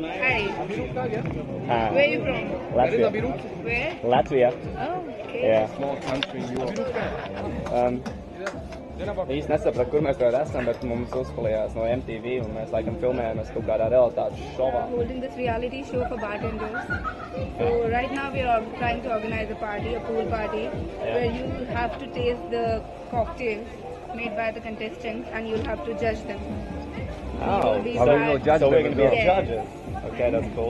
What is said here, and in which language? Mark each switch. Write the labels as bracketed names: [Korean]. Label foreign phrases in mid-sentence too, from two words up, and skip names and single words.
[English] Hi. Where are you from? Latvija. Where? Latvija. Oh, okay. Jā. Small country in Europe. [Latvian] Īsti nesapratu, kur mēs vēl esam, bet mums uzpalījās no MTV un mēs laikam filmējamies kaut kādā realitātes šovā. [English] Holding this reality show for bartenders. So right now we are trying to organize a party, a pool party, where you have to taste the cocktails made by the contestants and you'll have to judge them. Oh, be so we will bad. judge so we're them going to as be the well. judges. Okay, that's cool.